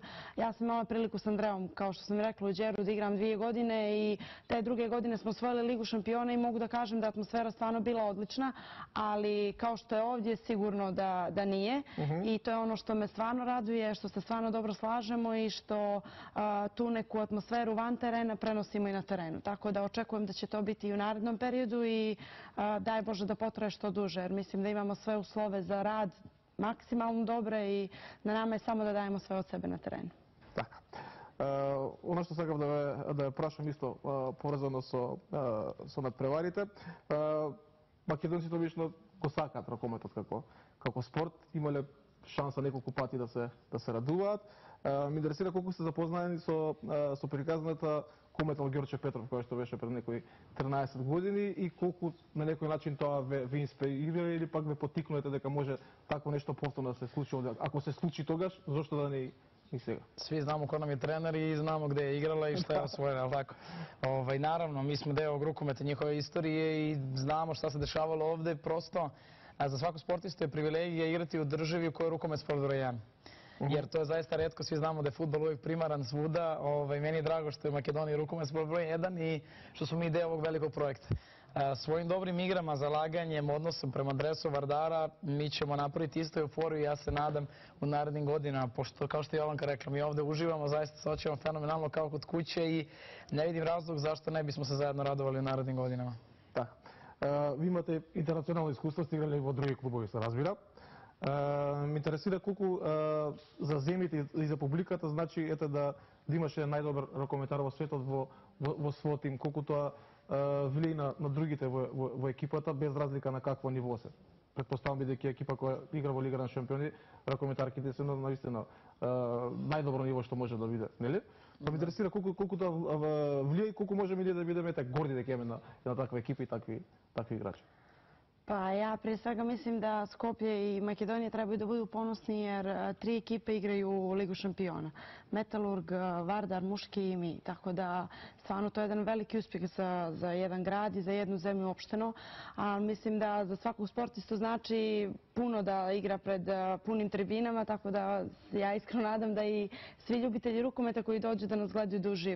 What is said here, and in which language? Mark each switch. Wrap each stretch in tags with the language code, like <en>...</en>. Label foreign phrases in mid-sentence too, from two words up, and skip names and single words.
<sr>Ja sam imala priliku s Andreom, kao što sam rekla, u Đeru da igram 2 godine i te druge godine smo osvojili Ligu šampiona i mogu da kažem da je atmosfera stvarno bila odlična, ali kao što je ovdje sigurno da nije i to je ono što me stvarno raduje, što se stvarno dobro slažemo i što tu neku atmosferu van terena prenosimo i na terenu. Tako da očekujem da će to biti i u narednom periodu i daj Bože da potraje što duže, jer mislim da imamo sve uslove za rad maksimalno dobre i na nama je samo da dajemo sve od sebe na terenu.</sr> <mk>Така. Оно што сакам да прашам исто поврзано со надпреварите. Македонците обично го сакаат ракометот како спорт. Имале шанса неколку пати да се радуваат. Ме интересира колку сте запознаени со приказната комета од Ѓорче Петров, која што беше пред некои 13 години и колку на некој начин тоа ве инспирира или пак ве поттикнувате дека може тако нешто повторно да се случи овде. Ако се случи тогаш, зошто да не и сега?</mk> <sr>Svi znamo ko nam je trener i znamo gde je igrala i šta je osvojila, ali tako? Naravno, mi smo deo ovog rukometa, njihove istorije i znamo šta se dešavalo ovde. Prosto, za svaku sportistu je privilegija igrati u državi u kojoj je rukomet sport broj 1. Jer to je zaista retko, svi znamo da je fudbal uvijek primaran svuda. Meni je drago što je u Makedoniji rukomet sport broj 1 i što smo mi deo ovog velikog projekta. Svojim dobrim igrama, zalaganjem, odnosom prema dresu Vardara mi ćemo napraviti isto euforiju i ja se nadam u narednim godinama, pošto kao što je Jovanka rekla, mi ovde uživamo, zaista se osjećamo fenomenalno kao kod kuće i ne vidim razlog zašto ne bismo se zajedno radovali u narednim godinama.</sr> <mk>Така. Ви имате интернационално искуство, стигнали во други клубови, се разбира. Ме интересира колку за земите и за публиката значи да имаше најдобар ракометар во светот во својот тим, колку тоа влијае на другите во екипата, без разлика на какво ниво се. Предпоставам бидејќи екипа која игра во Лига на шампиони, ракометарките се на наистина најдобро ниво што може да биде, нели? Па ме интересира колку тоа влијае и колку можеме ние да бидеме горди дека имаме на таква екипа и такви играчи.</mk> <sr>Pa ja prije svega mislim da Skoplje i Makedonija trebaju da budu ponosni jer 3 ekipe igraju u Ligu šampiona. Metalurg, Vardar, muški i mi. Tako da stvarno to je jedan veliki uspjeh za jedan grad i za jednu zemlju uopšteno. A mislim da za svakog sportistu znači puno da igra pred punim tribinama, tako da ja iskreno nadam da i svi ljubitelji rukometa koji dođu da nas gledaju da užive.</sr>